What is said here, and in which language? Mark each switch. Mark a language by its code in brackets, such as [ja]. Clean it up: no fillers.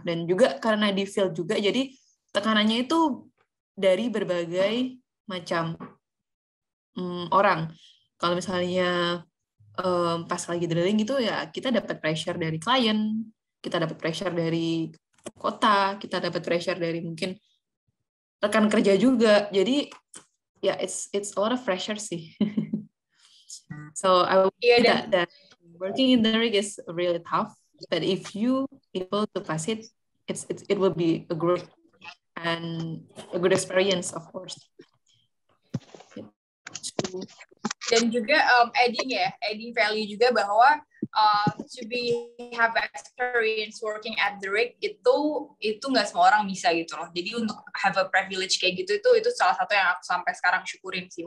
[id] Dan juga karena di field juga, jadi tekanannya itu dari berbagai macam orang. Kalau misalnya pas lagi drilling gitu ya, kita dapat pressure dari klien, kita dapat pressure dari kota, kita dapat pressure dari mungkin rekan kerja juga. Jadi ya [en] it's a lot of pressure [id] sih. [en] So I would say that working in the rig is really tough, but if you able to pass it, it will be a great and a good experience, of course. [id] Dan juga adding value juga bahwa [en] to have experience working at the rig [id] itu nggak semua orang bisa gitu loh. Jadi untuk [en] have a privilege [id] kayak gitu itu salah satu yang aku sampai sekarang syukurin sih.